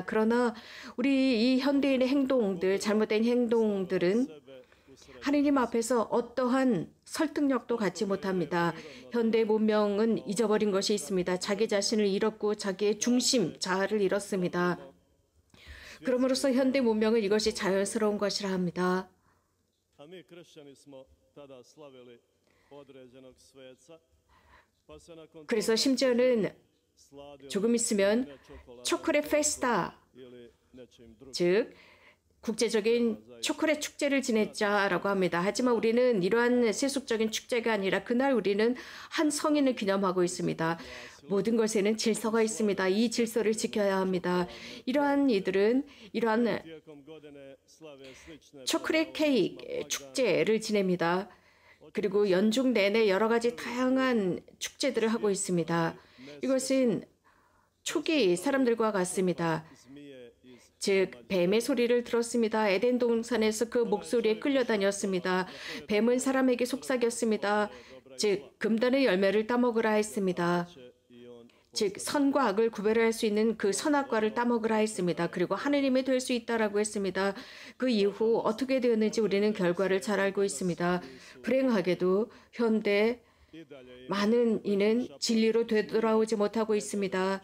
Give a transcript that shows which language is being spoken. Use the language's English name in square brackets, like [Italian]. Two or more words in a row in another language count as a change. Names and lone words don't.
[Korean] 그러나 우리 이 현대인의 행동들, 잘못된 행동들은 하나님 앞에서 어떠한 설득력도 갖지 못합니다. 현대 문명은 잊어버린 것이 있습니다. 자기 자신을 잃었고 자기의 중심, 자아를 잃었습니다. 그럼으로써 현대 문명은 이것이 자연스러운 것이라 합니다. [Croatian] A mi kršćani smo tada slavili određenog sveca, pa se nakon [Korean] 그래서 심지어는 [Croatian] sladio [Korean] 조금 있으면 [Croatian] čokolada [Korean] 초콜릿 페스타, [Croatian] ili nečim drugim. [Korean] 즉 국제적인 초콜릿 축제를 지냈자라고 합니다. 하지만 우리는 이러한 세속적인 축제가 아니라 그날 우리는 한 성인을 기념하고 있습니다. 모든 것에는 질서가 있습니다. 이 질서를 지켜야 합니다. 이러한 이들은 이러한 [Croatian] Tijekom godine slave slične [Korean] 초콜릿 케이크 축제를 지냅니다. 그리고 연중 내내 여러 가지 다양한 축제들을 하고 있습니다. 이것은 초기 사람들과 같습니다. [Croatian] zmije iz [Korean] 즉 뱀의 소리를 들었습니다. 에덴 동산에서 그 목소리에 끌려다녔습니다. 뱀은 사람에게 속삭였습니다. 즉 금단의 열매를 따먹으라 했습니다. [Croatian] i on [Korean] 즉 선과 악을 구별할 수 있는 그 선악과를 따먹으라 했습니다. 그리고 하느님이 될 수 있다라고 했습니다. 그 이후 어떻게 되었는지 우리는 결과를 잘 알고 있습니다. 불행하게도 현대 많은 이는 진리로 되돌아오지 못하고 있습니다.